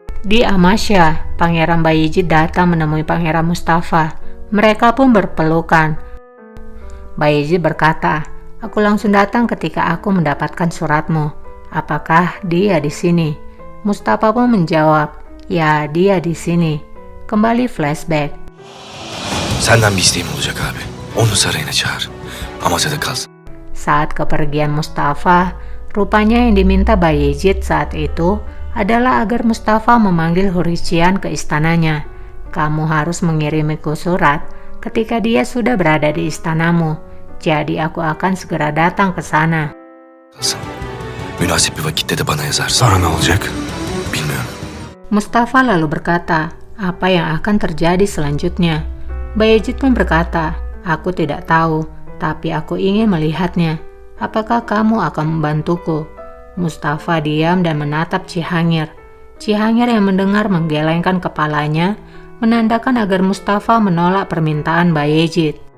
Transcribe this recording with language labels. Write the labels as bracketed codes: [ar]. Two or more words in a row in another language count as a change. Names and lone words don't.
[id] Di Amasya, Pangeran Bayezid datang menemui Pangeran Mustafa. Mereka pun berpelukan. Bayezid berkata, "Aku langsung datang ketika aku mendapatkan suratmu. Apakah dia di sini?" Mustafa pun menjawab, "Ya, dia di sini." Kembali flashback. [tr] Senden bir isteğim olacak abi. Onu sarayına çağır. Amasya'da kalsın. [id] Saat kepergian Mustafa, rupanya yang diminta Bayezid saat itu adalah agar Mustafa memanggil Hurrician ke istananya. "Kamu harus mengirimiku surat ketika dia sudah berada di istanamu. Jadi aku akan segera datang ke sana." [tr] Kalsın. Münasip bir vakitte de bana yazarsın. Sonra ne olacak? Bilmiyorum. [id] Mustafa lalu berkata, "Apa yang akan terjadi selanjutnya?" Bayezid pun berkata, "Aku tidak tahu, tapi aku ingin melihatnya. Apakah kamu akan membantuku?" Mustafa diam dan menatap Cihangir. Cihangir yang mendengar menggelengkan kepalanya, menandakan agar Mustafa menolak permintaan Bayezid.